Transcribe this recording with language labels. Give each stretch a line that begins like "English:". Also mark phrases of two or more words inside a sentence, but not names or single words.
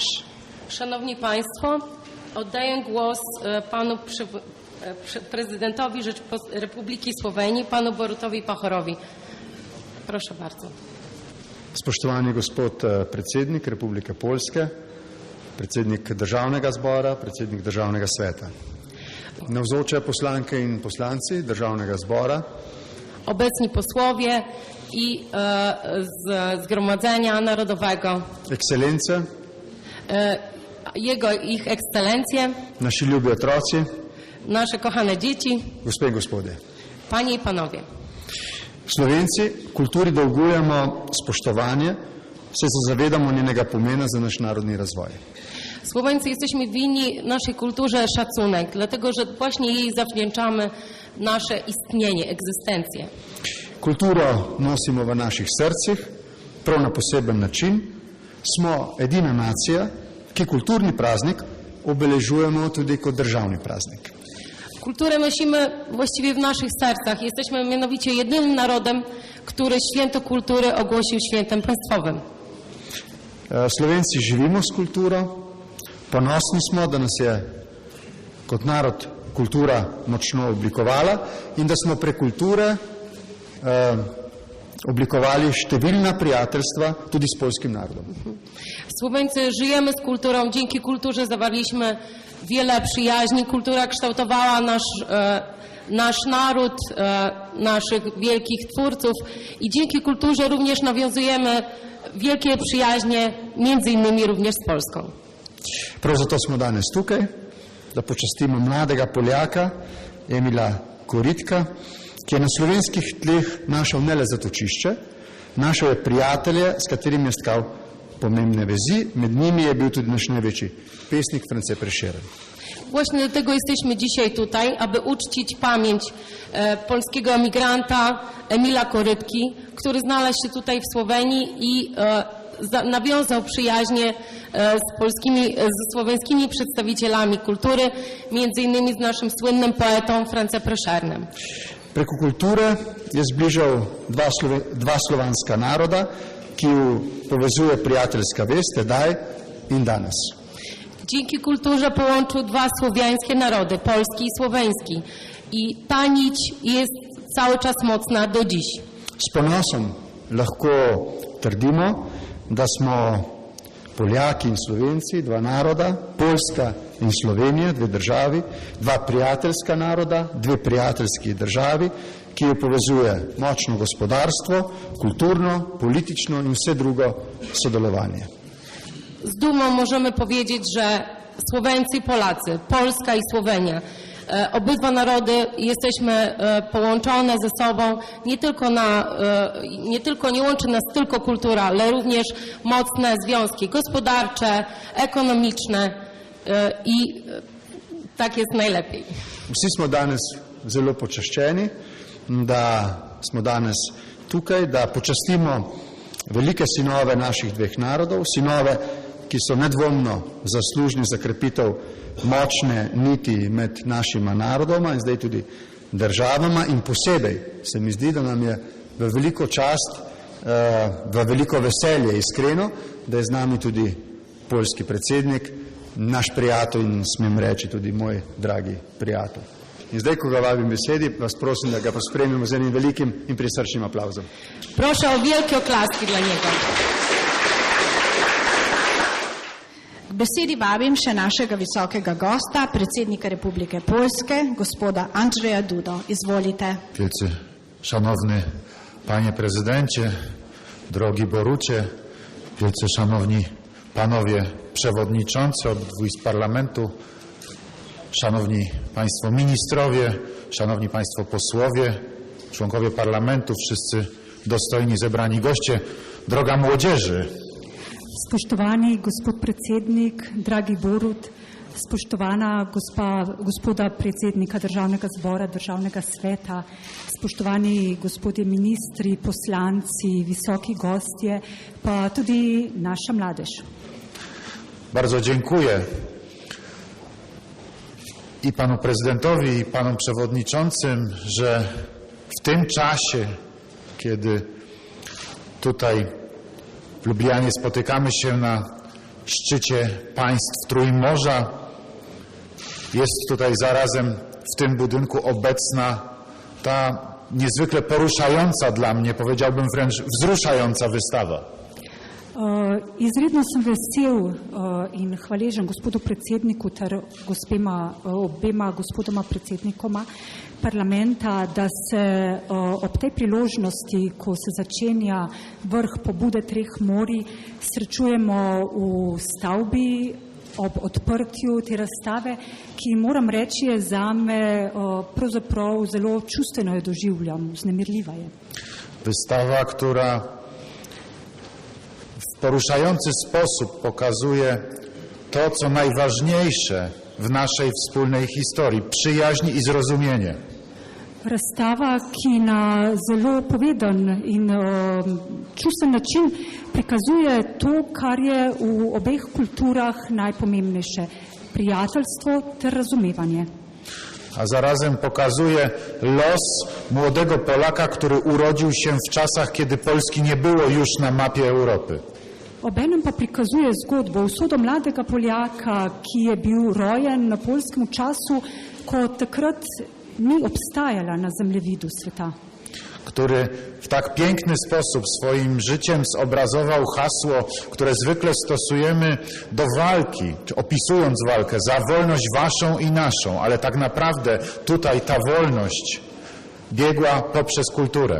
Polish: Szanowni Państwo, oddaję głos panu prezydentowi Republiki Słowenii, panu Borutowi Pahorowi. Proszę bardzo.
Slovenian: Spoštovani gospod predsednik Republike Poljske, predsednik Državnega zbora, predsednik Državnega sveta, navzoče poslanke in poslanci Državnega zbora,
Polish: obecni posłowie i z Zgromadzenia Narodowego,
Slovenian: ekscelence,
Polish: ich ekscelencje,
Slovenian: naši ljubi otroci,
Polish: nasze kochane dzieci,
Slovenian: gospe in gospodje.
Polish: Panie i panowie.
Slovenian: Slovenci kulturi dolgujemo spoštovanje, saj se zavedamo njenega pomena za naš narodni razvoj.
Polish: Słoweńcy jesteśmy winni naszej kulturze szacunek, dlatego że właśnie jej zawdzięczamy nasze istnienie, egzystencję.
Slovenian: Kulturo nosimo v naših srcih, prav na poseben način. Smo edina nacija, ki kulturni praznik obeležujemo tudi kot državni praznik.
Polish: Kulturę nosimy właściwie w naszych sercach. Jesteśmy mianowicie jedynym narodem, który święto kultury ogłosił świętem państwowym.
Slovenian: Slovenci živimo s kulturo, ponosni smo, da nas je kot narod kultura močno oblikovala in da smo prek kulture oblikovali številna prijateljstva tudi z polskim narodom.
Polish: Słoweńcy żyjemy z kulturą, dzięki kulturze zawarliśmy wiele przyjaźni. Kultura kształtowała nasz naród, naszych wielkich twórców i dzięki kulturze również nawiązujemy wielkie przyjaźnie, między innymi również z Polską.
Slovenian: Prav zato smo danes tukaj, da počastimo mladega Poljaka Emila Koritka, ki je na slovenskih tleh našel ne le zatočišče, našel je prijatelje, s katerimi je stkal pomembne vezi, med njimi je bil tudi naš največji pesnik France Prešeren.
Polish: Właśnie dlatego jesteśmy dzisiaj tutaj, aby uczcić pamięć polskiego emigranta Emila Korytki, który znalazł się tutaj w Słowenii i nawiązał przyjaźnie ze słoweńskimi przedstawicielami kultury, między innymi z naszym słynnym poetą Francem Prešernem.
Slovenian: Preko kulture je zbližal dva slovanska naroda, ki ju povezuje prijateljska vez tedaj in danes.
Polish: Dzięki kulturze połączył dwa słowiańskie narody, polski i słoweński. I ta nić jest cały czas mocna do dziś.
Slovenian: S ponosom lahko trdimo, da smo Poljaki in Slovenci, dva naroda, Poljska in Slovenija, dve državi, dva prijateljska naroda, dve prijateljski državi, ki jo povezuje močno gospodarstvo, kulturno, politično in vse drugo sodelovanje.
Polish: Z dumą możemy powiedzieć, że Słoweńcy i Polacy, Polska i Słowenia, obydwa narody jesteśmy połączone ze sobą, nie łączy nas tylko kultura, ale również mocne związki gospodarcze, ekonomiczne i tak jest najlepiej.
Slovenian: Vsi smo danes zelo počaščeni, da smo danes tukaj, da počastimo velike sinove naših dveh narodov, sinove, ki so nedvomno zaslužni za krepitev močne niti med našima narodoma in zdaj tudi državama, in posebej se mi zdi, da nam je v veliko čast, v veliko veselje iskreno, da je z nami tudi poljski predsednik, naš prijatelj in smem reči tudi moj dragi prijatelj. In zdaj, ko ga vabim besedi, vas prosim, da ga pospremimo z enim velikim in prisrčnim aplauzom.
Polish: Proszę o wielkie oklaski dla niego.
Slovenian: K besedi vabim še našega visokega gosta, predsednika Republike Poljske, gospoda Andrzeja Dudo. Izvolite.
Polish: Wielce szanowny panie prezydencie, drogi Borucie, wielce szanowni panowie przewodniczący obydwu izb parlamentu, szanowni państwo ministrowie, szanowni państwo posłowie, członkowie parlamentu, wszyscy dostojni zebrani goście, droga młodzieży.
Slovenian: Spoštovani gospod predsednik, dragi Borut, spoštovana gospoda predsednika Državnega zbora, Državnega sveta, spoštovani gospodje ministri, poslanci, visoki gostje, pa tudi naša mladež.
Polish: Bardzo dziękuję i panu prezydentowi, i panom przewodniczącym, że w tym czasie, kiedy tutaj w Lublianie spotykamy się na szczycie państw Trójmorza, jest tutaj zarazem w tym budynku obecna ta niezwykle poruszająca dla mnie, powiedziałbym wręcz wzruszająca wystawa.
Slovenian: Izredno sem vesel in hvaležen gospodu predsedniku ter obema gospodoma predsednikoma parlamenta, da se ob tej priložnosti, ko se začenja vrh pobude treh morij, srečujemo v stavbi ob odprtju te razstave, ki moram reči je zame pravzaprav zelo čustveno jo doživljam, vznemirljiva je.
Polish: Wystawa, która w poruszający sposób pokazuje to, co najważniejsze w naszej wspólnej historii, przyjaźń i zrozumienie.
Slovenian: Razstava, ki na zelo poveden in čustven način prikazuje to, kar je v obeh kulturah najpomembnejše, prijateljstvo ter razumevanje.
Polish: A zarazem pokazuje los młodego Polaka, który urodził się w czasach, kiedy Polski nie było już na mapie Europy.
Slovenian: Obenem pa prikazuje zgodbo usodo mladega Poljaka, ki je bil rojen na poljskem času, ko takrat ni obstajala na zemljevidu sveta.
Polish: Który w tak piękny sposób swoim życiem zobrazował hasło, które zwykle stosujemy do walki, czy opisując walkę za wolność waszą i naszą, ale tak naprawdę tutaj ta wolność biegła poprzez kulturę.